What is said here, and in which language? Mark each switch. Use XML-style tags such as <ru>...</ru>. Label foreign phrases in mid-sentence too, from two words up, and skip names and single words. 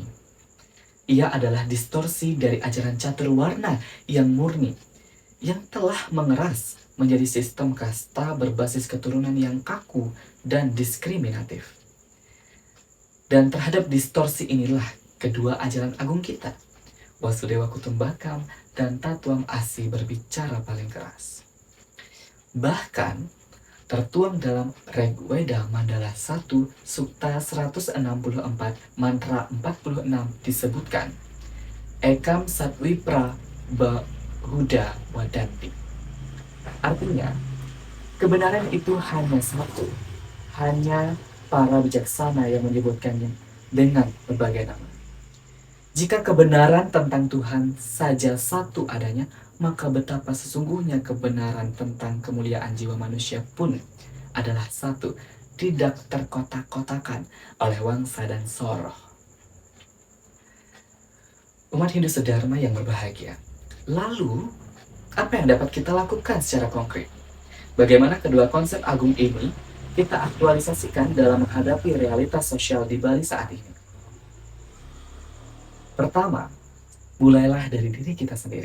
<id>Ia adalah distorsi dari ajaran</id> <sa>catur warna</sa> <id>yang murni, yang telah mengeras menjadi sistem kasta berbasis keturunan yang kaku dan diskriminatif. Dan terhadap distorsi inilah kedua ajaran agung kita, Wasudewa Kutumbakam dan Tatuam Asi berbicara paling keras. Bahkan tertuang dalam Rigveda Mandala 1 Sukta 164 Mantra 46 disebutkan,</id> <sa>Ekam Satwipra Bahuda Wadanti.</sa> <id>Artinya, kebenaran itu hanya satu, hanya para bijaksana yang menyebutkannya dengan berbagai nama. Jika kebenaran tentang Tuhan saja satu adanya, maka betapa sesungguhnya kebenaran tentang kemuliaan jiwa manusia pun adalah satu, tidak terkotak-kotakan oleh wangsa dan soroh. Umat Hindu sedharma yang berbahagia. Lalu, apa yang dapat kita lakukan secara konkret? Bagaimana kedua konsep agung ini kita aktualisasikan dalam menghadapi realitas sosial di Bali saat ini? Pertama, mulailah dari diri kita sendiri.</id>